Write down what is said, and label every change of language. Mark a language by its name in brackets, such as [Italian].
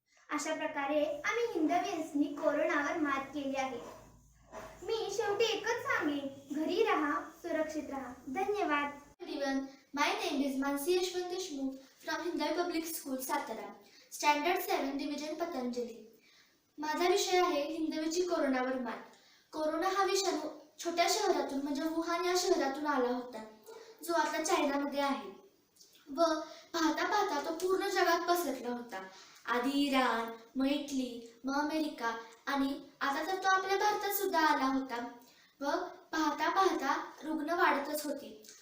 [Marathi] अशा प्रकारे आम्ही हिंदवीयांनी कोरोनावर मात केली आहे. मी शेवटी एकच सांगेन, घरी राहा, सुरक्षित राहा. धन्यवाद. [English] Everyone, my name is Mansi Yashwant Deshmukh from Hindavi Public School, Satara, Standard 7, Division Patanjali. [Marathi] माझा विषय आहे हिंदवीची कोरोनावर मात. कोरोना हा विषाणू छोट्या शहरातून म्हणजे वुहान या शहरातून आला होता, जो आता चायनामध्ये आहे व पाहता पाहता तो पूर्ण जगात पसरला होता. आधी इराण, मग इटली, मग अमेरिका आणि आता तर तो आपल्या भारतात सुद्धा आला होता व पाहता पाहता रुग्ण वाढतच होते.